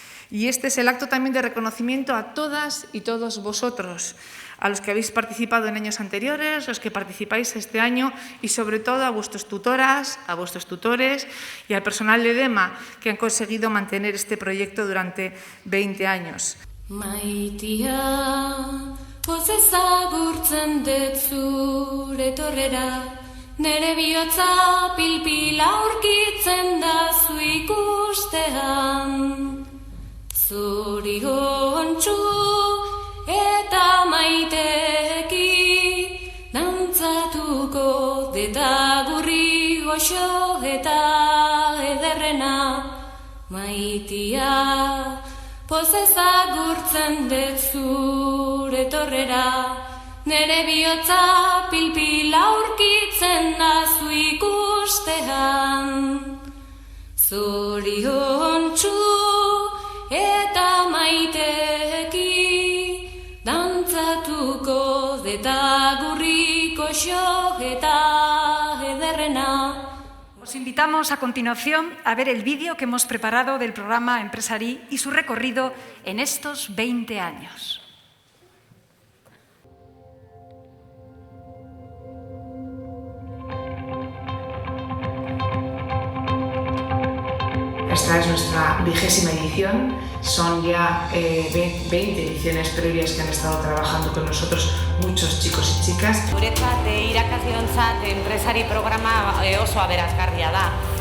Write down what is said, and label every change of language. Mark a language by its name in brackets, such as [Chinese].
[Spanish] Y este es el acto también de reconocimiento a todas y todos vosotros, a los que habéis participado en años anteriores, los que participáis este año y sobre todo a vuestras tutoras, a vuestros tutores y al personal de DEMA que han conseguido mantener este proyecto durante 20 años. [Basque] Maitia, poz ezagurtzen dut zure torrera, nere bihotza pilpila aurkitzen da zu ikustean. Zoriontsu eta maiteki dantzatuko deta gurri goxo eta ederrena. Maitia, poz ezagurtzen dut zure torrera, nere bihotza pilpila aurkitzen da zu ikustean. Zoriontsu eta maiteki dantzatuko deta gurri goxo eta ederrena. [Spanish] Os invitamos a continuación a ver el vídeo que hemos preparado del programa Empresari y su recorrido en estos 20 años. Esta es nuestra 20ª edición, son ya 20 ediciones previas que han estado trabajando con nosotros muchos chicos y chicas. [Basque] Guretzat irakasleontzat enpresari programa oso aberasgarria da.